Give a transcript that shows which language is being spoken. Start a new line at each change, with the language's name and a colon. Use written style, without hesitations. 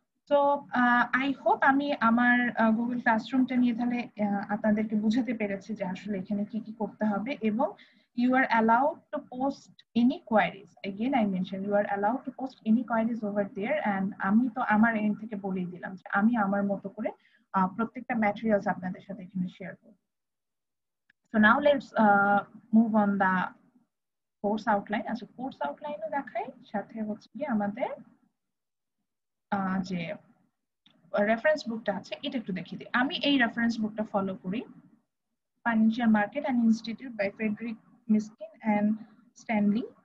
Bangla: তো I hope আমি আমার গুগল ক্লাসরুমটা নিয়ে তাহলে আপনাদেরকে বুঝাতে পেরেছি যে আসলে এখানে কি কি করতে হবে, এবং
English: you are allowed to post any queries. Again I mentioned you are allowed to post any queries over there, and
Bangla: আমি তো আমার এন্ড থেকে বলেই দিলাম যে আমি আমার মতো করে প্রত্যেকটা ম্যাটেরিয়ালস আপনাদের সাথে এখানে শেয়ার করব।
English: So now let's move on the course outline.
Bangla: আচ্ছা, কোর্স আউটলাইনও দেখাই, সাথে হচ্ছে কি আমাদের যে রেফারেন্স বুকটা আছে এটা একটু দেখিয়ে দিই। আমি এই রেফারেন্স বুকটা ফলো করি, financial market and institute by Friedrich মিস্কিন and Stanley.